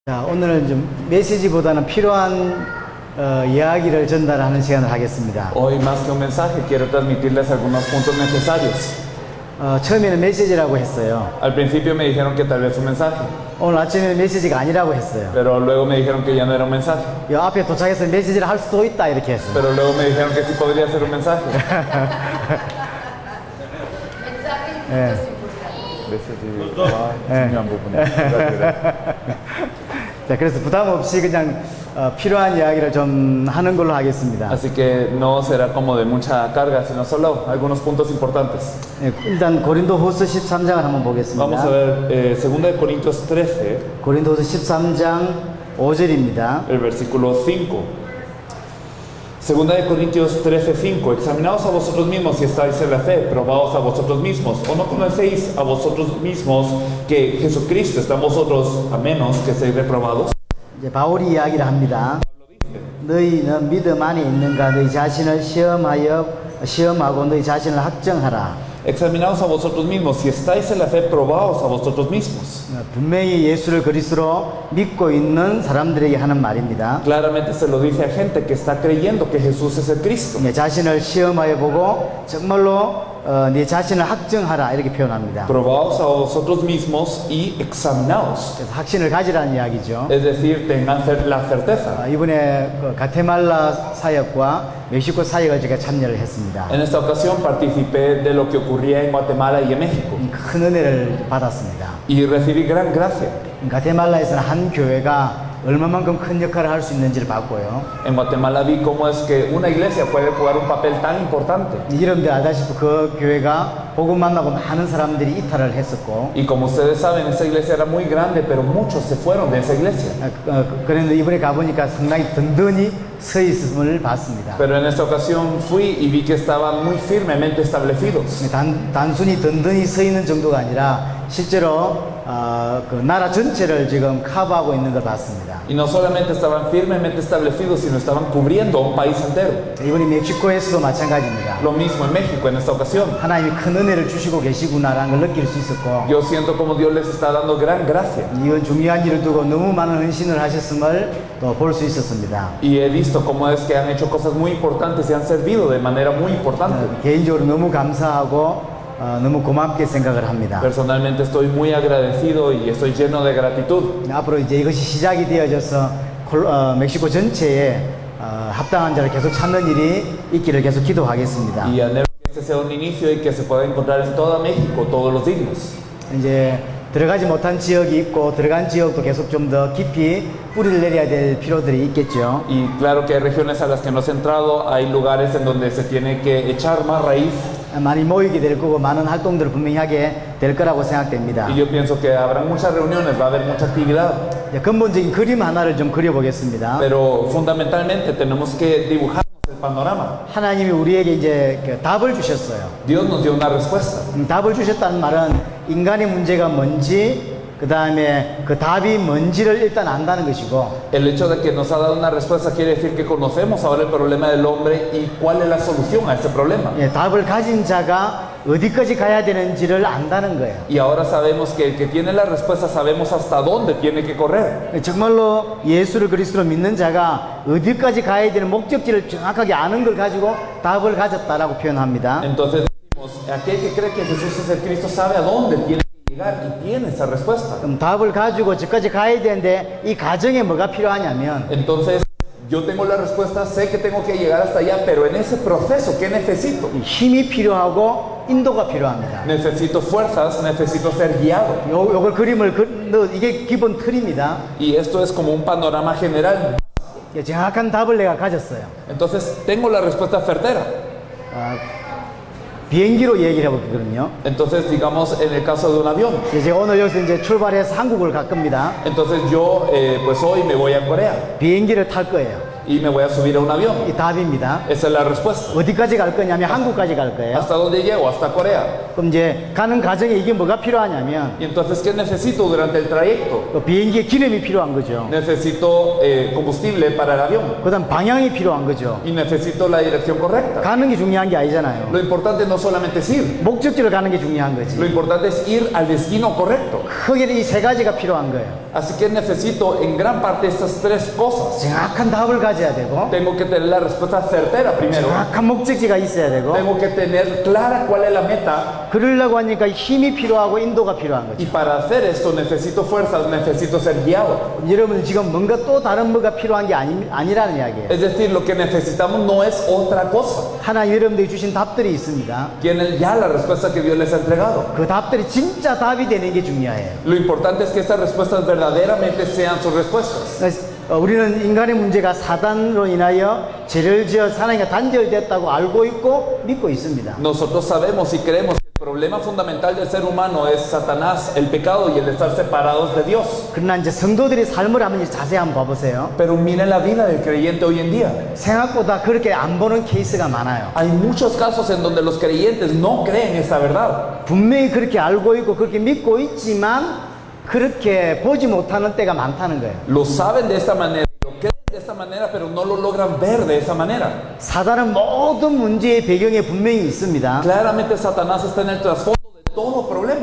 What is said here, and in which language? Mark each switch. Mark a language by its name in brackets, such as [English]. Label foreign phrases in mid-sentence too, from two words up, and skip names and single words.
[Korean] 자, 오늘은 좀 메시지보다는 필요한 이야기를 전달하는 시간을 하겠습니다. [Spanish] Hoy más que un mensaje quiero transmitirles algunos puntos necesarios. [Korean] 처음에는 메시지라고 했어요. [Spanish] Al principio me dijeron que tal vez un mensaje, [Korean] 오늘 아침에는 메시지가 아니라고 했어요. [Spanish] pero luego me dijeron que ya no era un mensaje, [Korean] 이 앞에 도착해서 메시지를 할 수도 있다 이렇게 했어요. [Spanish] pero luego me dijeron que sí podría ser un mensaje. [Korean] 예. 중요한 부분이에요. 자, 그래서 부담 없이 그냥 필요한 이야기를 좀 하는 걸로 하겠습니다. [Spanish] Así que no será como de mucha carga, sino solo algunos puntos importantes. [Korean] 예, 일단 고린도후서 13장을 한번 [Spanish] Vamos a [Korean] 보겠습니다. [Spanish] ver 2 de Corintios 13, [Korean] 고린도후서 13장 5절입니다. [Spanish] el versículo 5. Segunda de Corintios 13:5. Examinaos a vosotros mismos si estáis en la fe, probaos a vosotros mismos, o no conocéis a vosotros mismos que Jesucristo está en vosotros, a menos que seáis reprobados. [Korean] 이제 바울이 이야기를 합니다. 너희는 믿음 안에 있는가? 너희 자신을 시험하고 너희 자신을 학정하라. [Spanish] Examinaos a vosotros mismos si estáis en la fe, probaos a vosotros mismos. [Korean] 분명히 예수를 그리스도로 믿고 있는 사람들에게 하는 말입니다. [Spanish] Claramente se lo dice a gente que está creyendo que Jesús es el Cristo. [Korean] 자신을 시험하여 보고 정말로 네 자신을 학정하라 이렇게 표현합니다. [Spanish] Probaos a vosotros mismos y examinaos. [Korean] 그래서 확신을 가지라는 이야기죠. [Spanish] Es decir, tengan la certeza. [Korean] 이번에 가테말라 사역과 멕시코 사역을 제가 참여를 했습니다. [Spanish] En esta ocasión participé de lo que ocurría en Guatemala y en México [Korean] 큰 은혜를 받았습니다. [Spanish] y recibí gran gracia. [Korean] 가테말라에서는 한 교회가 얼마만큼 큰 역할을 할 수 있는지를 봤고요. [Spanish] En Guatemala vi cómo es que una iglesia puede jugar un papel tan importante. [Korean] 여러분들 알다시피 그 교회가 복음 만나고 많은 사람들이 이탈을 했었고, [Spanish] Y como ustedes saben, esa iglesia era muy grande, pero muchos se fueron de esa iglesia. [Korean] 그런데 이번에 가보니까 상당히 든든히 서 있음을 봤습니다. [Spanish] Pero en esta ocasión fui y vi que estaban muy firmemente establecidos. [Korean] 단순히 든든히 서 있는 정도가 아니라 실제로 그 나라 전체를 지금 커버하고 있는 걸 봤습니다. [Spanish] Y no solamente estaban firmemente establecidos, sino estaban cubriendo un país entero. [Korean] 이번에 멕시코에서도 마찬가지입니다. [Spanish] Lo mismo en México en esta ocasión. [Korean] 하나님이 큰 은혜를 주시고 계시구나라는 걸 느낄 수 있었고, [Spanish] Yo siento como Dios les está dando gran gracia. [Korean] 이건 중요한 일을 두고 너무 많은 헌신을 하셨음을 또 볼 수 있었습니다. [Spanish] Y he visto cómo es que han hecho cosas muy importantes y han servido de manera muy importante. [Korean] 개인적으로 너무 감사하고 너무 고맙게 생각을 합니다. [Spanish] Personalmente estoy muy agradecido y estoy lleno de gratitud. [Korean] 앞으로 이제 이것이 시작이 되어져서 멕시코 전체에 합당한 자를 계속 찾는 일이 있기를 계속 기도하겠습니다. [Spanish] Y anhelo que este sea un inicio y que se pueda encontrar en toda México todos los dignos. [Korean] 이제 들어가지 못한 지역이 있고 들어간 지역도 계속 좀 더 깊이 뿌리를 내려야 될 필요들이 있겠죠. [Spanish] Y claro que hay regiones a las que no se ha entrado, hay lugares en donde se tiene que echar más raíz. [Korean] 많이 모이게 될 거고 많은 활동들을 분명히 하게 될 거라고 생각됩니다. [Spanish] Y yo pienso que habrá muchas reuniones, va a haber mucha actividad. [Korean] 근본적인 그림 하나를 좀 그려보겠습니다. [Spanish] Pero fundamentalmente tenemos que dibujar el panorama. [Korean] 하나님이 우리에게 이제 답을 주셨어요. [Spanish] Dios nos dio una respuesta. [Korean] 답을 주셨다는 말은 인간의 문제가 뭔지, 그 다음에 그 답이 뭔지를 일단 안다는 것이고, [Spanish] El hecho de que nos ha dado una respuesta quiere decir que conocemos ahora el problema del hombre y cuál es la solución a ese problema. [Korean] 답을 가진 자가 어디까지 가야 되는지를 안다는 거예요. [Spanish] Y ahora sabemos que el que tiene la respuesta sabemos hasta dónde tiene que correr. [Korean] 정말로 예수를 그리스도로 믿는 자가 어디까지 가야 되는 목적지를 정확하게 아는 걸 가지고 답을 가졌다라고 표현합니다. [Spanish] Entonces decimos, aquel que cree que Jesús es el Cristo sabe a dónde tiene que llegar y tiene esa respuesta. [Korean] 그럼 답을 가지고 저까지 가야 되는데 이 과정에 뭐가 필요하냐면, [Spanish] Entonces yo tengo la respuesta, sé que tengo que llegar hasta allá, pero en ese proceso, ¿qué necesito? [Korean] 힘이 필요하고 인도가 필요합니다. [Spanish] Necesito fuerzas, necesito ser guiado. [Korean] 요걸 그림을 이게 기본 틀입니다. [Spanish] Y esto es como un panorama general. [Korean] 정확한 답을 내가 가졌어요. [Spanish] Entonces tengo la respuesta certera. [Korean] 비행기로 얘기를 해보거든요. [Spanish] Entonces digamos en el caso de un avión. [Korean] 제가 오늘 여기서 이제 출발해서 한국을 갈 겁니다. [Spanish] Entonces yo pues hoy me voy a Corea [Korean] 비행기를 탈 거예요. [Spanish] y me voy a subir a un avión. [Korean] 이 답입니다. [Spanish] Esa es la respuesta. [Korean] 어디까지 갈 거냐면 한국까지 갈 거예요. [Spanish] ¿Hasta dónde llego? Hasta Corea. [Korean] 그럼 이제 가는 과정에 이게 뭐가 필요하냐면, [Spanish] Y entonces, ¿qué necesito durante el trayecto? [Korean] 또 비행기에 기름이 필요한 거죠. [Spanish] Necesito combustible para el avión [Korean] 그다음 방향이 필요한 거죠. [Spanish] y necesito la dirección correcta. [Korean] 가는 게 중요한 게 아니잖아요. [Spanish] Lo importante no solamente es ir, [Korean] 목적지를 가는 게 중요한 거지. [Spanish] lo importante es ir al destino correcto. [Korean] 크게는 이 세 가지가 필요한 거예요. [Spanish] Así que necesito en gran parte estas tres cosas. [Korean] 정확한 답을 가져야 되고, [Spanish] Tengo que tener la respuesta certera primero. [Korean] 정확한 목적지가 있어야 되고, [Spanish] Tengo que tener clara cuál es la meta. [Korean] 그러려고 하니까 힘이 필요하고 인도가 필요한 [Spanish] Y [Korean] 거죠. [Spanish] para hacer esto necesito fuerzas, necesito ser guiado. [Korean] 여러분 지금 뭔가 또 다른 뭐가 필요한 게 아니라는 이야기예요. [Spanish] Es decir, lo que necesitamos no es otra cosa. [Korean] 하나님 여러분들이 주신 답들이 있습니다. [Spanish] Tienen ya la respuesta que Dios les ha entregado. [Korean] 그 답들이 진짜 답이 되는 게 중요해요. [Spanish] Lo importante es que estas respuestas verdaderamente sean sus respuestas. [Korean] 우리는 인간의 문제가 사단으로 인하여 죄를 지어 하나님과 단절됐다고 알고 있고 믿고 있습니다. [Spanish] Nosotros sabemos y creemos que el problema fundamental del ser humano es Satanás, el pecado y el estar separados de Dios. [Korean] 그러나 이제 성도들의 삶을 한번 자세히 한번 봐보세요. [Spanish] Pero miren la vida del creyente hoy en día. [Korean] 생각보다 그렇게 안 보는 케이스가 많아요. [Spanish] Hay muchos casos en donde los creyentes no creen esta verdad. [Korean] 분명히 그렇게 알고 있고 그렇게 믿고 있지만 그렇게 보지 못하는 때가 많다는 거예요. [Spanish] Lo saben de esta manera, lo creen de esta manera, pero no lo logran ver de esa manera. [Korean] 사단은 모든 문제의 배경에 분명히 있습니다. [Spanish] Claramente Satanás está en el trasfondo de todo problema.